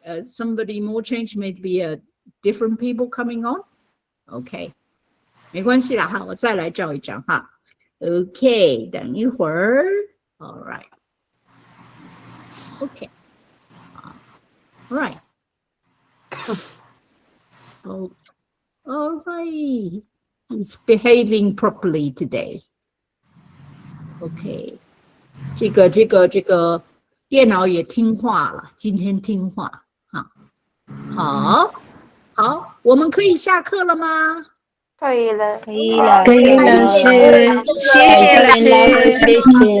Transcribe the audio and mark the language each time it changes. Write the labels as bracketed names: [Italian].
[English] Somebody more change, maybe different people coming on. [Chinese] OK， 没关系啦哈，我再来照一张哈。 [English] OK， [Chinese] 等一会儿。 [English] All right. OK. All right. Oh, all right. He's behaving properly today. [Chinese] OK， 这个电脑也听话了，今天听话哈。好，我们可以下课了吗？可以了，可以了，老师，谢谢老师，谢谢。